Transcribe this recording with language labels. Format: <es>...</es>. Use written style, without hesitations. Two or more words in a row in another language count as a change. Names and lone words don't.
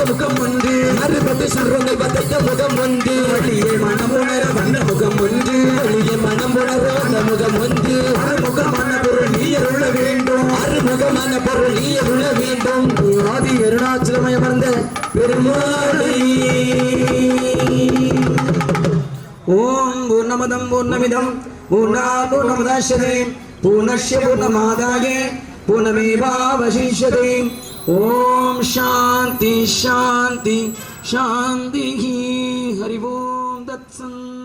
<ta>முகமுண்டு மறுபடி சூரனை வதைத்த முகமுண்டு வழியே மனம் உணர வந்த முகமுண்டு வழியே மனம் உணர வந்த முகமுண்டு அறுமுகமான பொருள் நீ அருள வேண்டும் அறுமுகமான பொருள் நீ அருள வேண்டும் ஆதி அருணாச்சலமய வந்த பெருமாளை</ta> <sa>ॐ पूर्णमदः पूर्णमिदं पूर्णात्पूर्णमुदच्यते पूर्णस्य पूर्णमादाय पूर्णमेवावशिष्यते ॐ शान्तिः शान्तिः शान्तिः हरि ॐ तत्सत्</sa>